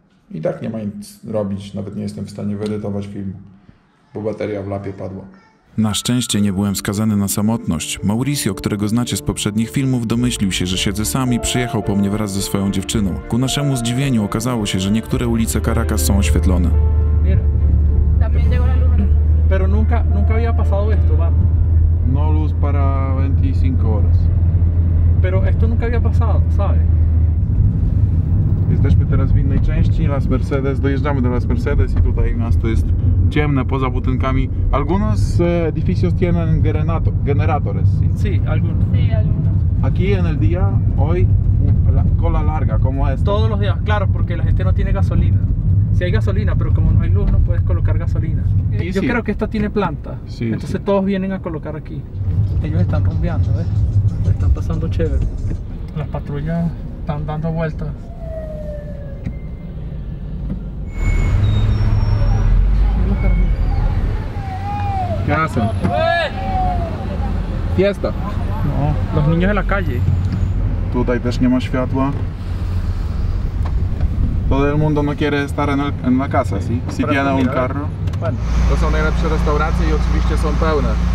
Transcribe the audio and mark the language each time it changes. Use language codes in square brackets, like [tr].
[pl] I tak nie ma nic robić, nawet nie jestem w stanie wyedytować filmu, bo bateria w lapie padła. Na szczęście nie byłem skazany na samotność. Mauricio, którego znacie z poprzednich filmów, domyślił się, że siedzę sam i przyjechał po mnie wraz ze swoją dziewczyną. Ku naszemu zdziwieniu okazało się, że niektóre ulice Caracas są oświetlone. [es] Pero nunca había pasado esto, va. No luz para 25 horas. Pero esto nunca había pasado, ¿sabes? [pl] Jesteśmy teraz w innej części, Las Mercedes. Dojeżdżamy do Las Mercedes i tutaj miasto jest ciemne poza budynkami. [es] Algunos edificios tienen generadores, ¿sí? Sí, algunos. Sí, algunos. Aquí en el día, hoy, la cola larga, como es. Todos los días, claro, porque la gente no tiene gasolina. Si hay gasolina, pero como no hay luz, no puedes colocar gasolina. Sí, Yo sí. creo que esta tiene planta. Sí, entonces sí. todos vienen a colocar aquí. Ellos están rumbeando, ¿ves? Están pasando chévere. Las patrullas están dando vueltas. ¿Qué hacen? Fiesta. No, los niños de la calle. [pl] Tutaj też nie ma światła. [es] Todo el mundo no quiere estar en la casa, ¿sí? Si tiene un carro. Bueno, [pl] To są najlepsze restauracje i oczywiście są pełne.